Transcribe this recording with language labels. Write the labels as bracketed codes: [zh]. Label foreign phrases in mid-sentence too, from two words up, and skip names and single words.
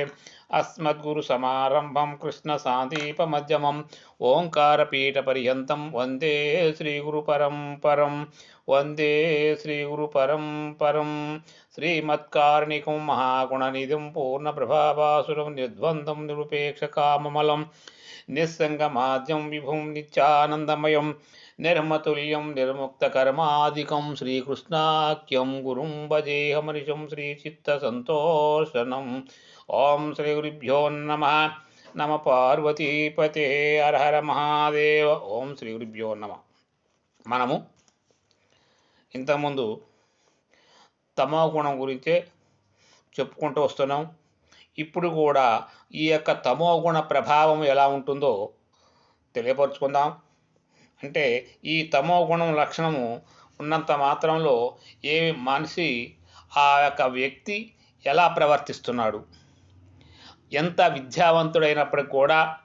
[sa] अस्मद्गुरु समारंभं कृष्ण सांदीप मध्यमं ओंकार पर्यन्तं वंदे श्री गुरु परम वंदे श्री गुरु परम श्रीमत्कारुणिकं महागुणनिधिं पूर्णप्रभावासुरं निर्द्वन्द्वं निरुपेक्षकाममलं निस्सङ्गमाद्यं विभुं नित्यानन्दमयं निर्मतुल्यं निर्मुक्तकर्मादिकं श्रीकृष्णाख्यं गुरुं भजेऽहमनिशं श्रीचित्तसन्तोषणम्। ओम श्री गुरुभ्यो नमः। नम पार्वतीपते हर हर महादेव। ओम श्री गुरुभ्यो नम. [te] మనము ఇంతకుముందు తమో గుణం గురించే చెప్పుకుంటూ వస్తున్నాం. ఇప్పుడు కూడా ఈ యొక్క తమో గుణ ప్రభావం ఎలా ఉంటుందో తెలియపరుచుకుందాం. అంటే ఈ తమో గుణం లక్షణము ఉన్నంత మాత్రంలో ఏ మనిషి ఆ యొక్క వ్యక్తి ఎలా ప్రవర్తిస్తున్నాడు, ఎంత విద్యావంతుడైనప్పటికి కూడా,